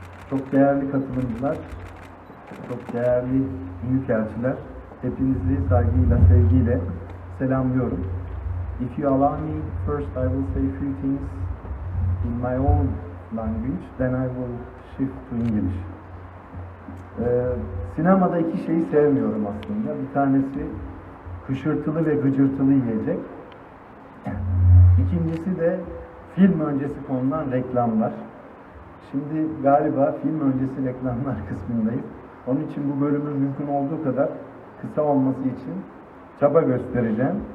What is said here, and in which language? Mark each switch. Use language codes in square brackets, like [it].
[tr] Çok değerli katılımcılar, çok değerli büyükelçiler, hepinizi saygıyla, sevgiyle selamlıyorum. [en] If you allow me, first I will say a few things in my own language, then I will shift to English. [tr] Sinemada iki şeyi sevmiyorum aslında. Bir tanesi hışırtılı ve gıcırtılı yiyecek. İkincisi de film öncesi konulan reklamlar. Şimdi galiba film öncesi reklamlar kısmındayım. Onun için bu bölümün mümkün olduğu kadar kısa olması için çaba göstereceğim.